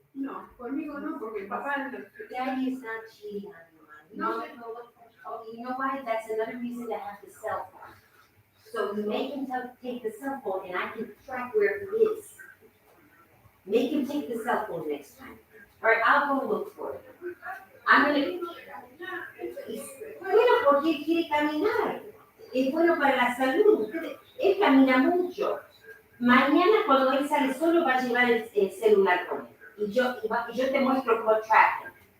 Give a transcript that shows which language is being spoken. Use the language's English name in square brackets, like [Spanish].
[Spanish] No, conmigo no, porque el papá... [English] Daddy is not cheating on you, Mommy. No, you know why? That's another reason to have the cell phone. So you make him take the cell phone, and I can track where he is. Make him take the cell phone next time. All right, I'll go look for it. I'm gonna. [Spanish] Bueno, porque él quiere caminar. Es bueno para la salud. Él camina mucho. Mañana cuando él sale solo va a llevar el celular con él. Y yo te muestro cómo track.